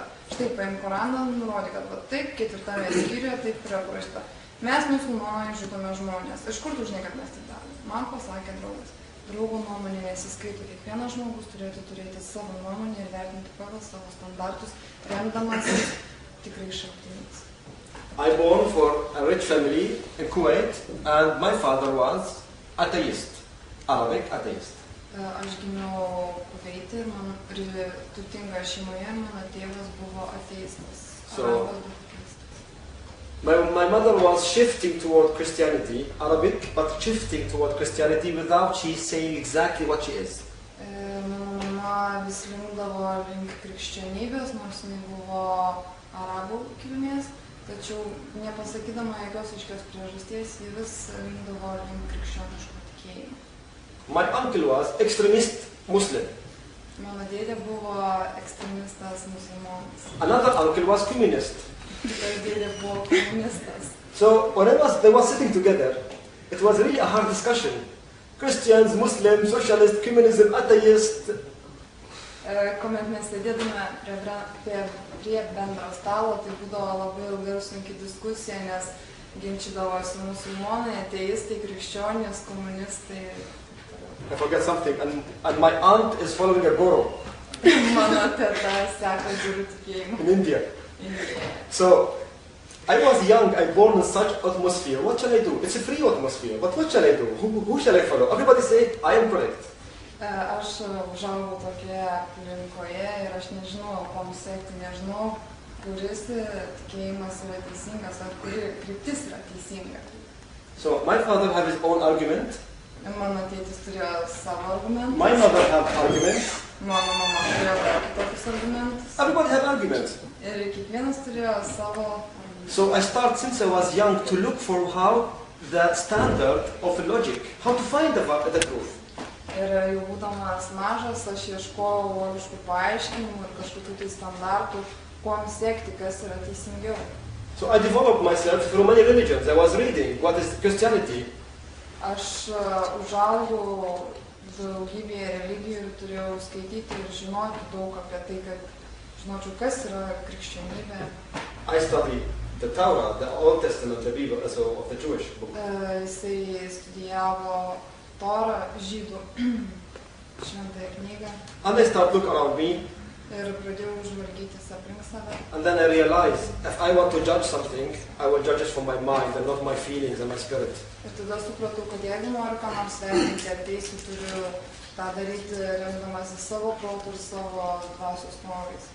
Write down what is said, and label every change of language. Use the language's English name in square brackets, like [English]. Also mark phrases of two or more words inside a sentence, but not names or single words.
[Lithuanian] Štai paimk Koraną ir nurodyk, kad va taip, 4 skyriuje taip yra parašyta. Mes musulmonai žudome žmonės. Iš kur tu žinai, kad mes taip darome? Man pasakė draugas. Draugo nuomonė nesiskaito. Kiekvienas žmogus turėtų turėti savo nuomonę ir vertinti pagal savo standartus, remdamasis tikrai šaltiniais. [English] I born for a rich family in Kuwait, and my father was atheist, Arabic atheist. [Lithuanian] Aš gimiau Kuveite ir man turtinga šeimoje, mano tėvas buvo ateistas. [English] So, my mother was shifting toward Christianity, Arabic, but shifting toward Christianity without she saying exactly what she is. [Lithuanian] Mano mama vis linkdavo link krikščionybės, nors jinai buvo arabų kilmės, tačiau nepasakydama jokios aiškios priežasties, ji vis linkdavo link krikščioniško tikėjimo. [English] My uncle was extremist Muslim. [Lithuanian] Mano dėdė buvo ekstremistas musulmonas. [English] Another uncle was communist. [Lithuanian] Kitas dėdė buvo komunistas. [English] So when they were sitting together, it was really a hard discussion. Christians, Muslims, socialist, communism, atheist. [Lithuanian] Kuomet mes sėdėdame prie bendro stalo, tai būdavo labai ilga ir sunki diskusija, nes ginčydavosi musulmonai, ateistai, krikščionys, komunistai. [English] I forget something, and my aunt is following a guru. [Lithuanian] Mano teta seka guru tikėjimą. [English] In India. So, I was young, I born in such atmosphere. What shall I do? It's a free atmosphere, but what shall I do? Who shall I follow? Everybody say, I am correct. [Lithuanian] Aš užaugau tokioje aplinkoje ir aš nežinau, kom sekti, nežinau, kuris tikėjimas yra teisingas, ar kuri kryptis yra teisinga. [English] So, my father had his own argument. [Lithuanian] Mano tėtis turėjo savo argumentus. [English] My mother had arguments. [Lithuanian] Mano mama turėjo kitokius argumentus. [English] Everybody had arguments. [Lithuanian] Ir kiekvienas turėjo savo argumentus. [English] So I started since I was young to look for how the standard of logic, how to find the truth. [Lithuanian] Ir jau būdamas mažas, aš ieškojau logiškų paaiškinimų ir kažkokių tai standartų, kuom siekti, kas yra teisingiau. [English] So I developed myself through many religions. I was reading what is Christianity. [Lithuanian] Aš užaugau daugybėje religijų ir turėjau skaityti ir žinoti daug apie tai, kad žinočiau, kas yra krikščionybė. [English] I studied the Torah, the Old Testament, the Bible, so of the Jewish book. [Lithuanian] Jisai studijavo Torą, žydų šventąją knygą. [English] And I started to look around me. [Lithuanian] Ir pradėjau žvalgytis aplink save. [English] And then I realized, if I want to judge something, I will judge it from my mind and not my feelings and my spirit. [Lithuanian] Ir tada supratau, kad jeigu noriu ką nors vertinti, ateisiu, turiu tą daryti remdamasi savo protu ir savo dvasios norais.